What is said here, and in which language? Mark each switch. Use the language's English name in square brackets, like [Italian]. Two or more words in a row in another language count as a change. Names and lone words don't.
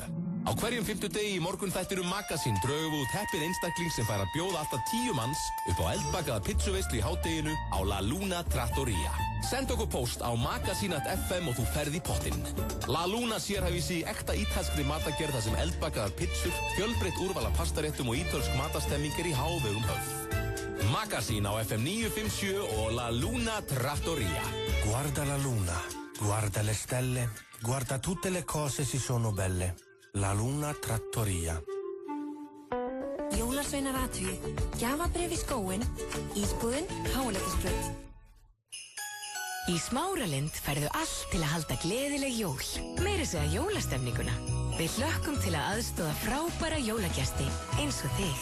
[Icelandic] Á hverjum 50 degi í morgunþættinum Magazine draugum við út heppinn einstakling sem fær að bjóða alltaf 10 manns upp á eldbakaða pizzuveislu í hádeginu á La Luna Trattoria. Send okkur post á magazine.fm og þú ferð í pottinn. La Luna sérhæfis í ekta ítalskri matagerð þar sem eldbakaðar pizzur, fjölbreytt úrval af pastaréttum og ítölsk matastemming er í hávegum höfð. Magazine á FM 957 og La Luna Trattoria. [Italian] Guarda la luna, guarda le stelle, guarda tutte le cose si sono belle. La Luna Trattoria. [Icelandic] Jólasveinar athugi, gjafabréf í skóinn, ísbúðin, Háaleitisbraut. Í Smáralind færðu allt til að halda gleðileg jól. Meira segja jólastemninguna. Við hlökkum til að aðstoða frábæra jólagesti eins og þig.